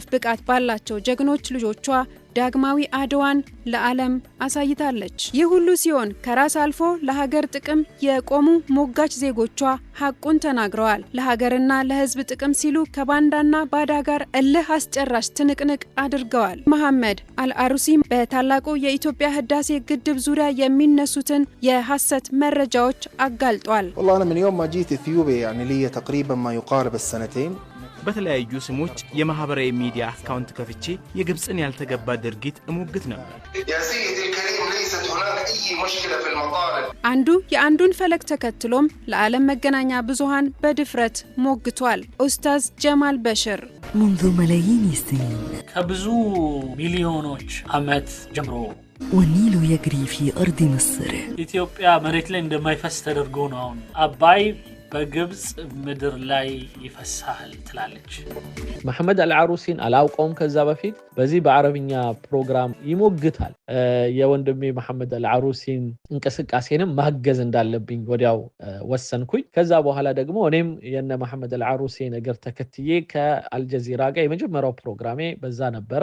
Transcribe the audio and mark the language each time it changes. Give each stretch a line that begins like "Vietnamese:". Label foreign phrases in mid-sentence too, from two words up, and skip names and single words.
Amharic: ብቃት ባላቸው ጀግኖች ልጆቿ ዳግማዊ አድዋን ለዓለም አሳይታለች። ይህ ሁሉ ሲሆን ከራስ አልፎ ለሀገር ጥቅም የቆሙ ሞጋች ዜጎቿ ሐቁን ተናግረዋል። ለሀገርና ለህዝብ ጥቅም ሲሉ ከባንዳና ባዳ ጋር እልህ አስጨራሽ ትንቅንቅ አድርገዋል። መሐመድ አልአሩሲ በታላቁ የኢትዮጵያ ህዳሴ ግድብ ዙሪያ የሚነሱትን የሐሰት መረጃዎች አጋልጧል።
Arabic: والله انا من يوم ما جيت اثيوبيا يعني لي تقريبا ما يقارب السنتين
Amharic: በተለያዩ ስሞች የማህበራዊ ሚዲያ አካውንት ከፍቼ የግብጽን ያልተገባ ድርጊት እሞግት ነበር። አንዱ የአንዱን ፈለግ ተከትሎም ለዓለም መገናኛ ብዙሃን በድፍረት ሞግቷል። ኡስታዝ ጀማል በሽር
Arabic: منذ ملايين السنين
Amharic: ከብዙ ሚሊዮኖች ዓመት ጀምሮ
Arabic: والنيل يجري في أرض مصر
Amharic: ኢትዮጵያ መሬት ላይ እንደማይፈስ ተደርጎ ነው አሁን አባይ በግብጽ ምድር ላይ ይፈሳል ትላለች። መሐመድ አልዓሩሲን አላውቀውም ከዛ በፊት በዚህ በአረብኛ ፕሮግራም ይሞግታል። የወንድሜ መሐመድ አልዓሩሲን እንቅስቃሴንም ማገዝ እንዳለብኝ ወዲያው ወሰንኩኝ። ከዛ በኋላ ደግሞ እኔም የነ መሐመድ አልዓሩሲ ነገር ተከትዬ ከአልጀዚራ ጋር የመጀመሪያው ፕሮግራሜ በዛ ነበር።